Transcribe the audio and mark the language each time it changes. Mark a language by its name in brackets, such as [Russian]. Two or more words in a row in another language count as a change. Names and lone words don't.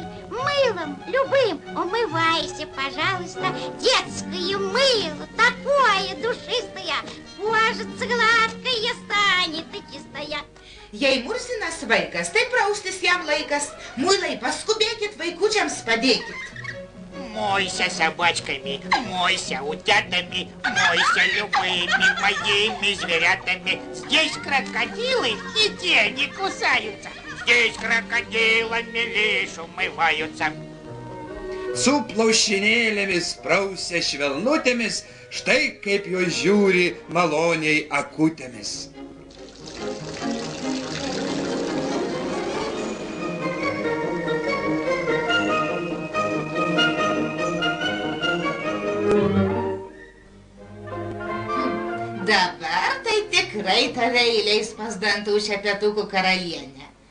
[Russian] Мылом любым умывайся, пожалуйста. Детское мыло, такое душистое. Кожица гладкая станет и чистая. [Lithuanian] Jei murzinas vaikas, tai praustis jam laikas. Muilai, paskubėkit, vaikučiams padėkit. [Russian] Мойся собачками, мойся утятами, мойся любыми моими зверятами. Здесь крокодилы и те не кусаются. Здесь крокодилами лишь умываются. [Lithuanian] Su plaušinėlėmis prausia švelnutėmis, štai kaip jo žiūri maloniai akutėmis. Dabar tai tikrai tave įleis pas dantų šepetukų karalienę.